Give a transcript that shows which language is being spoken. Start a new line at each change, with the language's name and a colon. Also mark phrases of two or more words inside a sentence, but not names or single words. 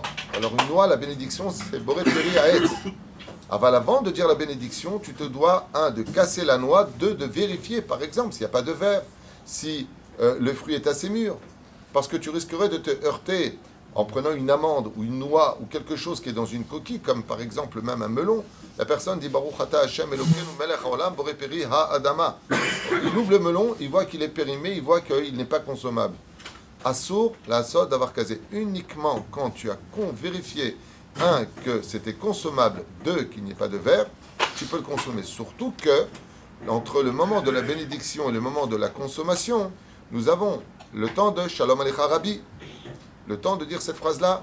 French: Alors une noix, la bénédiction, c'est
Hebrew: בורא פרי העץ.
French: Avant de dire la bénédiction, tu te dois, 1, de casser la noix, 2, de vérifier, par exemple, s'il n'y a pas de verre, si le fruit est assez mûr. Parce que tu risquerais de te heurter en prenant une amande ou une noix ou quelque chose qui est dans une coquille, comme par exemple même un melon. La personne dit
Hebrew: ברוך אתה השם אלוקינו מלך העולם בורא פרי האדמה.
French: Il ouvre le melon, il voit qu'il est périmé, il voit qu'il n'est pas consommable. Assour, la asod d'avoir casé uniquement quand tu as vérifié 1, que c'était consommable, 2, qu'il n'y ait pas de verre, tu peux le consommer. Surtout que, entre le moment de la bénédiction et le moment de la consommation, nous avons le temps de
Hebrew: שלום עליך רבי,
French: le temps de dire cette phrase-là.